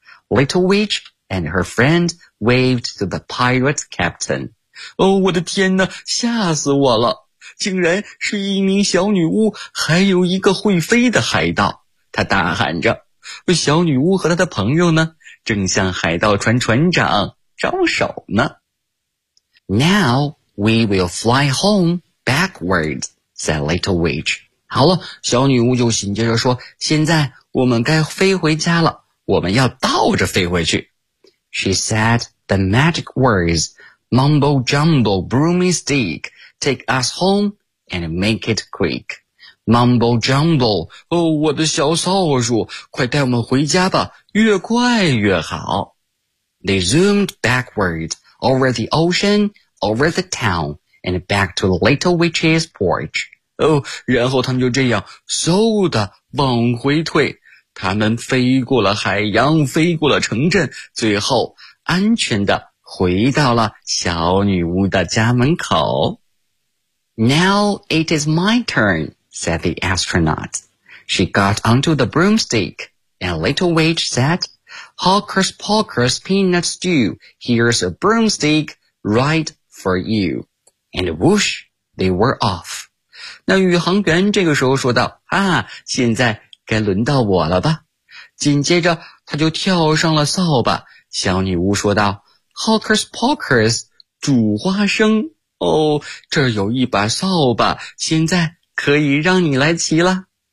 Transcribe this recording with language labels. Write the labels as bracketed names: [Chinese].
[English] Little Witch and her friend waved to the pirate captain. [Chinese] 我的天哪，吓死我了，竟然是一名小女巫，还有一个会飞的海盗。他大喊着，小女巫和她的朋友呢，正向海盗船船长招手呢。 [English] Now we will fly home backward, said Little Witch. [Chinese] 好了，小女巫就紧接着说，现在我们该飞回家了，我们要倒着飞回去。 [English] She said the magic words, mumbo jumbo broomy stick, take us home and make it quick. Mumbo jumbo, [Chinese] 我的小扫帚，快带我们回家吧，越快越好。 [English] They zoomed backward, over the ocean, over the town, and back to the little witch's porch. [Chinese] 哦，然后他们就这样嗖的往回退，他们飞过了海洋，飞过了城镇，最后安全的回到了小女巫的家门口。 [English] Now it is my turn, said the astronaut. She got onto the broomstick, and Little Witch said, Hocus Pocus Peanut Stew, here's a broomstick right for you. And whoosh, they were off. [Chinese] 那宇航员这个时候说道，啊，现在该轮到我了吧。紧接着他就跳上了扫把，小女巫说道， [English] Hocus Pocus, [Chinese] 煮花生，哦，这有一把扫把，现在可以让你来骑了。